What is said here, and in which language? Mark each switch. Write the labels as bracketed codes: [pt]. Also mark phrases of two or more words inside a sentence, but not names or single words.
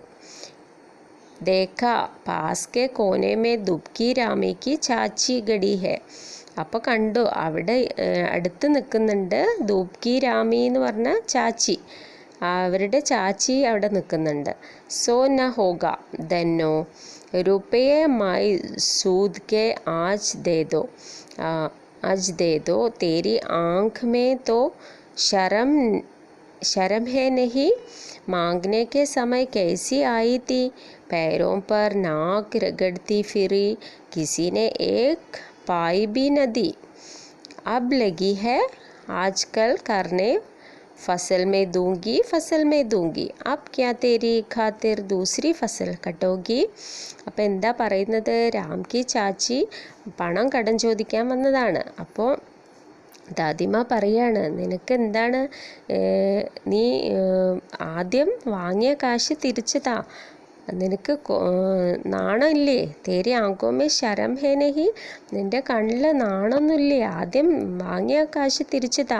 [hi] देख पास के कोने में दुबकी रामी की चाची खड़ी है, [ml] അപ്പോൾ കണ്ടു അവിടെ അടുത്ത് നിൽക്കുന്നുണ്ട് ദൂബ്കി രാമി എന്ന് പറഞ്ഞ ചാച്ചി, അവരുടെ ചാച്ചി അവിടെ നിൽക്കുന്നുണ്ട്. [hi] सो न होगा धन्नो रुपये माई सूद के आज दे दो तेरी आँख में तो शर्म है नहीं, मांगने के समय कैसी आई थी, पैरों पर नाक रगड़ती फिरी, किसी ने एक पाई भी न दी, अब लगी है आजकल करने फसल में दूंगी अब क्या तेरी खातिर दूसरी फसल कटोगी. [ml] അപ്പോൾ എന്താ പറയുന്നത്, രാം കി ചാച്ചി പണം കടം ചോദിക്കാൻ വന്നതാണ്. അപ്പോൾ ദാദിമ പറയാണ്, നിനക്ക് എന്താണ്, നീ ആദ്യം വാങ്ങിയ കാശ് തിരിച്ചു താ, നിനക്ക് നാണമില്ലേ, [hi] तेरी आँखों में शर्म है नहीं, [ml] നിൻ്റെ കണ്ണിൽ നാണമൊന്നുമില്ലേ, ആദ്യം വാങ്ങിയ കാശ് തിരിച്ചു താ.